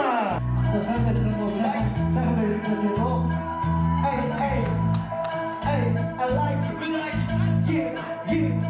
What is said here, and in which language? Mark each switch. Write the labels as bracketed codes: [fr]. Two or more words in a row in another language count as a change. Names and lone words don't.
[mn] За сайн байцгаана уу сайхан байцгаана уу. [en] Hey, I like it. We like it. Yeah. Hey.